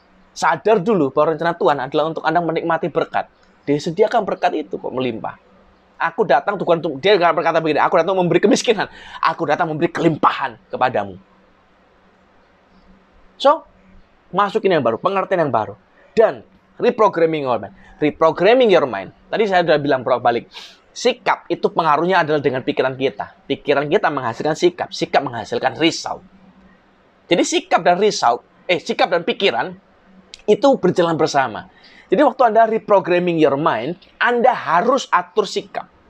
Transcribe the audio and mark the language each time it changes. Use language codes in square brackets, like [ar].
[id] Sadar dulu bahwa rencana Tuhan adalah untuk Anda menikmati berkat. Disediakan berkat itu kok melimpah. Aku datang bukan untuk, dia berkata begini, aku datang memberi kemiskinan. Aku datang memberi kelimpahan kepadamu. So, masukin yang baru, pengertian yang baru. [en] Dan reprogramming your mind. Reprogramming your mind. [id] Tadi saya sudah bilang balik. Sikap itu pengaruhnya adalah dengan pikiran kita. Pikiran kita menghasilkan sikap. Sikap menghasilkan result. Jadi sikap dan pikiran itu berjalan bersama. Jadi waktu Anda [en] reprogramming your mind, [id] Anda harus atur sikap.